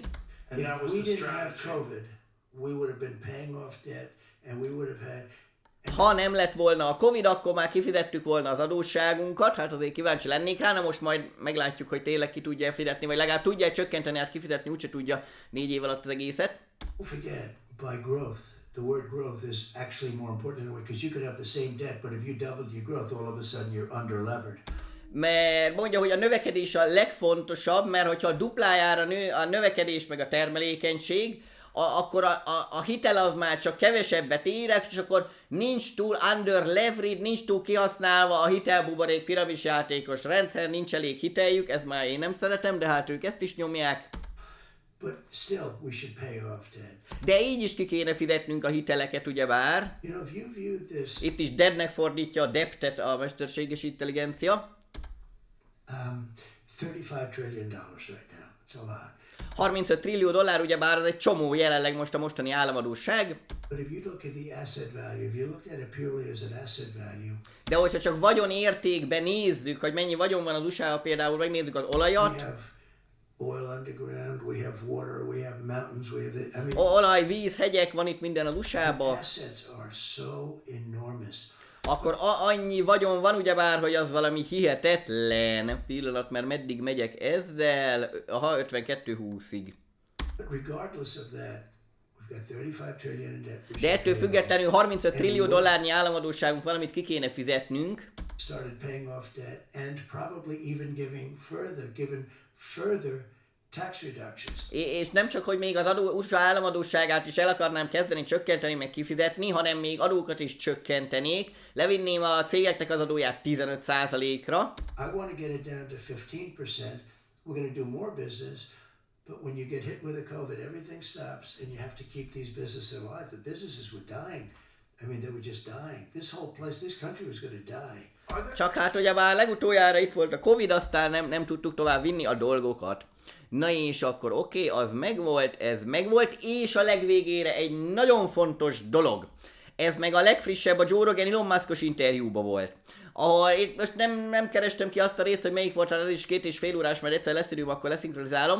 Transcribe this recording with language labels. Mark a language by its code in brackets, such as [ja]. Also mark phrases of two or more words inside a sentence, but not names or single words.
[en] And that If was we the didn't have strategy. COVID, we would have been paying off debt and we would have had. [hu] Ha nem lett volna a Covid, akkor már kifizettük volna az adósságunkat, hát azért kíváncsi lennék rá, na most majd meglátjuk, hogy tényleg ki tudja fizetni, vagy legalább tudja csökkenteni, hát kifizetni úgyse tudja 4 év alatt az egészet. [en] Don't forget, by growth, the word growth is actually more important in a way because you could have the same debt, but if you doubled your growth, all of a sudden you're under levered. [hu] Mert mondja, hogy a növekedés a legfontosabb, mert hogyha duplájára nő a növekedés meg a termelékenység, akkor a hitel az már csak kevesebbet érek, és akkor nincs túl [en] under leverage, [hu] nincs túl kihasználva a hitelbuborék piramisjátékos rendszer, nincs elég hiteljük, ez már én nem szeretem, de hát ők ezt is nyomják. [en] But still, we should pay off debt. [hu] De így is ki kéne fizetnünk a hiteleket, ugyebár. [en] You know, if you viewed this, [hu] Itt is deadnek fordítja a debtet a mesterséges intelligencia. [en] 35 trillion dollars right now. It's a lot. [hu] 35 trillió dollár, ugyebár az egy csomó jelenleg most a mostani államadósság. [en] But if you look at the asset value, if you look at it purely as an asset value, [hu] De hogyha csak vagyon értékben nézzük, hogy mennyi vagyon van az USA-ban, például megnézzük az [en] we [hu] olajat, [en] have oil underground, we have water, we have mountains, we have the, I mean, [hu] olaj, víz, hegyek, van itt minden az [en] the [hu] USA-ban, [en] assets are so enormous. [hu] akkor annyi vagyon van, ugyebár, hogy az valami hihetetlen. Pillanat, mert meddig megyek ezzel? Aha, 52-20-ig. [en] But regardless of that, we've got 35 trillion in debt. We [hu] De [en] should [hu] ettől [en] pay [hu] függetlenül 35 trillió dollárnyi államadósságunk van, amit ki kéne fizetnünk. [en] started paying off debt and probably even given further tax reductions. [hu] És nem csak, hogy még az USA államadósságát is el akarnám kezdeni csökkenteni, meg kifizetni, hanem még adókat is csökkentenék. Levinném a cégeknek az adóját 15%-ra. [en] I want to get it down to 15%. We're going to do more business, but when you get hit with a COVID, everything stops and you have to keep these businesses alive. The businesses were dying. I mean, they were just dying. This whole place, this country was going to die. [hu] Csak hát ugye már legutoljára itt volt a Covid, aztán nem tudtuk tovább vinni a dolgokat. Na és akkor oké, az megvolt, ez megvolt, és a legvégére egy nagyon fontos dolog. Ez meg a legfrissebb, a Joe Rogan Elon Musk-os interjúba volt. Ahol itt most nem kerestem ki azt a részt, hogy melyik volt, hát ez is 2,5 órás, majd egyszer lesz időm, akkor leszinkronizálom.